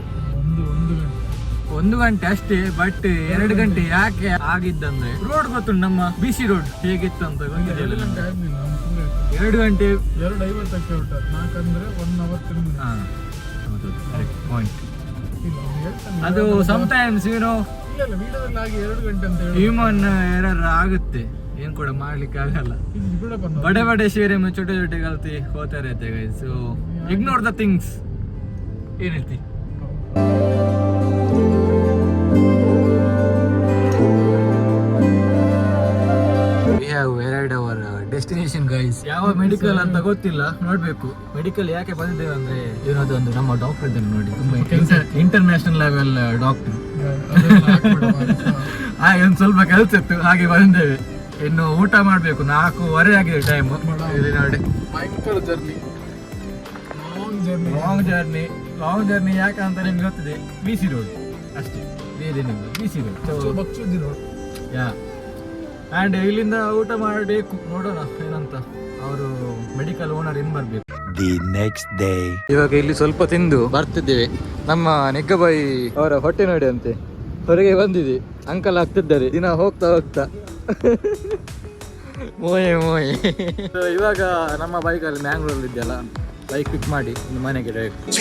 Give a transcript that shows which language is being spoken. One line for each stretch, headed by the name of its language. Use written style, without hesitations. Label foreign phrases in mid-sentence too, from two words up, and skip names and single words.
Kannada: ಒಂದು ಗಂಟೆ ಅಷ್ಟೇ, ಬಟ್ 2 ಗಂಟೆ ಯಾಕೆ ಆಗಿದ್ದಂದ್ರೆ ರೋಡ್ ಗೊತ್ತು, ನಮ್ಮ BC ರೋಡ್ ಹೇಗಿತ್ತು ಅಂತ ಗೊತ್ತಿಲ್ಲ. 2 ಗಂಟೆ 2:50ಕ್ಕೆ ಹೊರಟ 4 ಅಂದರೆ 1 ಅವರ್ ತಿರುಗಿ. ಹಾಂ ಹೌದು
English: correct point.
Kannada: ಇಲ್ಲ ಅವ್ನು ಹೇಳ್ತಾನೆ ಅದು ಸಮಟೈಮ್ಸ್ ಇಲ್ಲ ವಿಡಿಯೋದಲ್ಲಿ ಆಗಿ 2 ಗಂಟೆ ಅಂತ ಹೇಳಿ
English: human error
Kannada: ಆಗುತ್ತೆ, ಏನು ಕೂಡ ಮಾಡ್ಲಿಕ್ಕೆ ಆಗಲ್ಲ. ಇಲ್ಲಿ ಕೂಡ ಬಂದ
Hindi: बड़े बड़े शहर में छोटे छोटे गलती होते रहते हैं गाइस,
English: so ignore the things.
Kannada: ಏನು ಹೇಳ್ತಿ?
English: We have arrived our destination guys.
Kannada: ಯಾವ ಮೆಡಿಕಲ್ ಅಂತ ಗೊತ್ತಿಲ್ಲ, ನೋಡ್ಬೇಕು. ಮೆಡಿಕಲ್ ಯಾಕೆ ಬಂದಿದ್ದೇವೆ ಅಂದ್ರೆ ಏನದೊಂದು ನಮ್ಮ ಡಾಕ್ಟರ್ ಇದ್ದಾರೆ ನೋಡಿ, ತುಂಬಾ
English: international level doctor.
Kannada: ಹಾಗೆ ಒಂದು ಸ್ವಲ್ಪ ಕೆಲಸ ಇತ್ತು, ಹಾಗೆ ಬಂದೇವೆ. ಇನ್ನು ಊಟ ಮಾಡಬೇಕು, 4:15 ಆಗಿದೆ ಟೈಮ್. ನೋಡಿ ಭಯಂಕರ ಜರ್ನಿ,
English: long journey
Kannada: ಯಾಕಂತ ನಿಮ್ಗೆ ಗೊತ್ತಿದೆ, BC ರೋಡ್ ಅಷ್ಟೇ, ಬೇರೇನಿಲ್ಲ. BC ರೋಡ್ ಯಾ. ಆ್ಯಂಡ್ ಇಲ್ಲಿಂದ ಊಟ ಮಾಡಬೇಕು, ನೋಡೋಣ ಏನಂತ. ಅವರು
English: medical owner
Kannada: ಇನ್ ಬರಬೇಕು.
English: The next day.
Kannada: ಇವಾಗ ಇಲ್ಲಿ ಸ್ವಲ್ಪ ತಿಂದು ಬರ್ತಿದ್ದೇವೆ. ನಮ್ಮ ನಿಗ್ಗಬಾಯಿ ಅವರ ಹೊಟ್ಟೆ ನೋಡಿ ಅಂತೆ ಹೊರಗೆ ಬಂದಿದೆ, ಅಂಕಲ್ ಆಗ್ತಿದ್ದಾರೆ ದಿನ ಹೋಗ್ತಾ ಹೋಗ್ತಾ. ಮೋಯೆ ಮೋಯೆ. ಇವಾಗ ನಮ್ಮ ಬೈಕಲ್ಲಿ ಮ್ಯಾಂಗ್ಳೂರಲ್ಲಿ ಇದೆಯಲ್ಲ,
English: bike pick
Kannada: ಮಾಡಿ ಇನ್ನು ಮನೆಗೆ ಡೈರೆಕ್ಟ್.